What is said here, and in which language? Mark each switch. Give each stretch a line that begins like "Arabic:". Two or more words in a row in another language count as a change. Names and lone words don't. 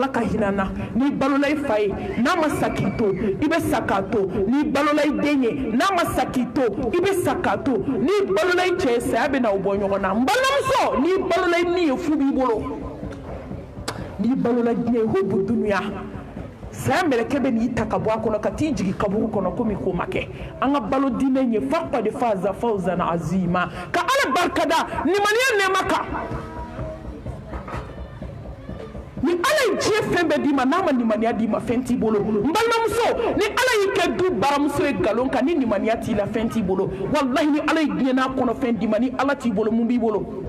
Bambara: ka hinɛ na n'i balola i fa ye n'a ma sa k'i to i bɛ sa k'a to n'i balola i den ye n'a ma sa k'i to i bɛ sa k'a to n'i balola i cɛ ye saya bɛ na o bɔ ɲɔgɔn na n balimamuso n'i balola i ni ye fu b'i bolo n'i balola diɲɛ
Arabic: حب الدنيا
Bambara: saya mɛlɛkɛ bɛ n'i ta ka bɔ a kɔnɔ ka t'i jigin kaburu kɔnɔ komi k'o ma kɛ an ka balo diinɛ ye
Arabic: فقد فاز فوزا عظيما
Bambara: ka ala barikada nimaniya nɛɛma kan ni ala ye diɲɛ fɛn bɛɛ d'i ma n'a ma nimaniya d'i ma fɛn t'i bolo n balimamuso ni ala y'i kɛ du baramuso ye nkalon kan ni nimaniya t'i la fɛn t'i bolo walahi ni ala ye diɲɛ n'a kɔnɔ fɛn d'i ma ni ala t'i bolo mun b'i bolo